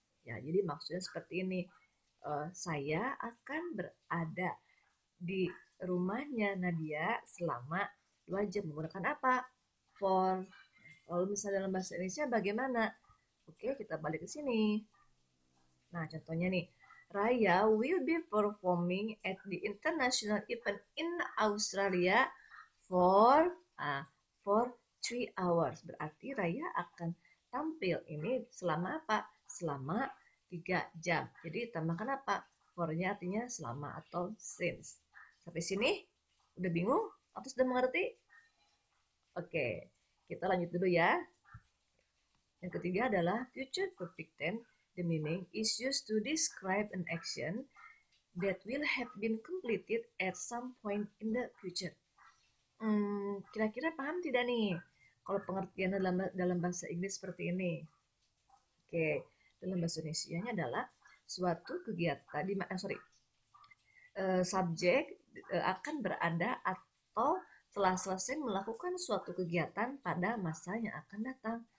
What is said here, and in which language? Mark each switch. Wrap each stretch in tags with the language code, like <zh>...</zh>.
<id>Ya, jadi maksudnya seperti ini. Saya akan berada di rumahnya Nadia selama 2 jam. Menggunakan apa? For. Kalau misalnya dalam bahasa Indonesia bagaimana? Oke, kita balik ke sini. Nah, contohnya nih.</id> <en>Raya will be performing at the international event in Australia for for 3 hours.</en> <id>Berarti Raya akan tampil ini selama apa? Selama 3 jam. Jadi tambahkan apa? For-nya artinya selama atau since. Sampai sini udah bingung atau sudah mengerti? Oke, kita lanjut dulu ya. Yang ketiga adalah future perfect tense.</id> <en>The meaning is used to describe an action that will have been completed at some point in the future.</en> <id>Kira-kira paham tidak nih? Kalau pengertian dalam bahasa Inggris seperti ini. Oke, dalam bahasa Indonesia-nya adalah suatu kegiatan subjek akan berada atau telah selesai melakukan suatu kegiatan pada masa yang akan datang.</id>